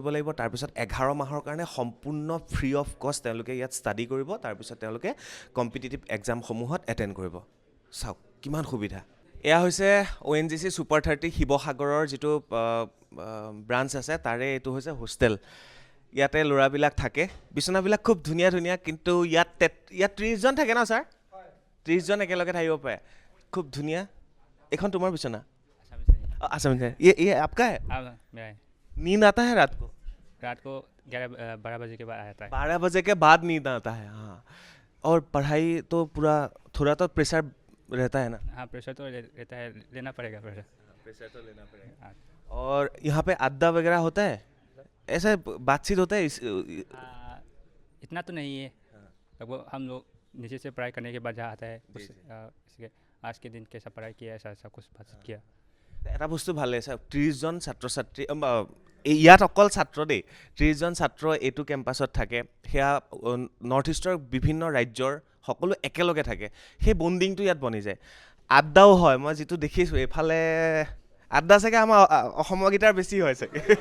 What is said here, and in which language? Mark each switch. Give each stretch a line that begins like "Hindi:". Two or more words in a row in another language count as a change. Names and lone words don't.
Assamese: লাগিব তাৰপিছত 11 মাহৰ কাৰণে সম্পূৰ্ণ
English: free of cost
Assamese: তেওঁলোকে ইয়াত ষ্টাডি কৰিব তাৰপিছত তেওঁলোকে
English: competitive exams
Assamese: এটেণ্ড কৰিব চাওক কিমান সুবিধা এয়া হৈছে ONGC ছুপাৰ 30 শিৱসাগৰৰ যিটো ব্ৰাঞ্চ আছে তাৰে এইটো হৈছে হোষ্টেল ইয়াতে ল'ৰাবিলাক থাকে বিচনাবিলাক খুব ধুনীয়া ধুনীয়া কিন্তু ইয়াত 30জন থাকে ন ছাৰ 30জন একেলগে থাকিব পাৰে খুব ধুনীয়া এখন
Hindi: तुम्हारा बिछना अच्छा ये आपका है मेरा है। नींद आता है रात को 12 बजे के बाद आता है। 12 बजे के बाद नींद आता है हाँ और पढ़ाई तो पूरा थोड़ा तो प्रेशर रहता है ना? हाँ प्रेशर तो रहता है लेना पड़ेगा प्रेशर तो लेना पड़ेगा। और यहाँ पे अड्डा वगैरह होता है ऐसा बातचीत होता है इतना तो नहीं है लगभग हम लोग नीचे से पढ़ाई करने के बाद जहाँ आता है इसके आज के दिन कैसा पढ़ाई किया ऐसा सब कुछ बातचीत किया
Assamese: এটা বস্তু ভাল লাগিছে 30জন ছাত্ৰ ছাত্ৰী ইয়াত অকল ছাত্ৰ দেই 30জন ছাত্ৰ এইটো কেম্পাছত থাকে সেয়া নৰ্থ ইষ্টৰ বিভিন্ন ৰাজ্যৰ সকলো একেলগে থাকে সেই বণ্ডিংটো ইয়াত বনি যায় আড্ডাও হয় মই যিটো দেখিছোঁ এইফালে আড্ডা চাগে আমাৰ অসমৰ গীটাৰ বেছি হয় চাগে